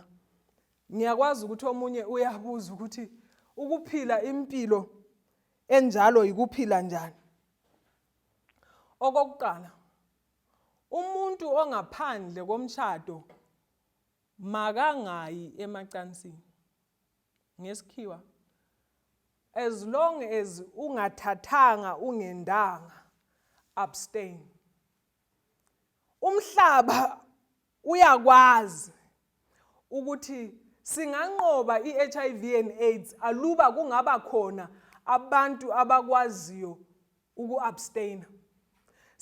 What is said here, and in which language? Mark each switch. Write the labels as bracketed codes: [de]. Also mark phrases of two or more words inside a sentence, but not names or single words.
[nd] Ngiyakwazi ukuthi omunye uyabuza ukuthi ukuphila impilo enjalo yikuphila njani. Okokuqala, umuntu ongaphandle komtshado makangayi emacansini. Ngesikhiwa, [en] as long as [nd] ungathathanga ungendanga, abstain. Umhlaba uyakwazi ukuthi singanqoba i- [en] HIV and AIDS [nd] aluba kungaba khona abantu abakwaziyo uku-abstain.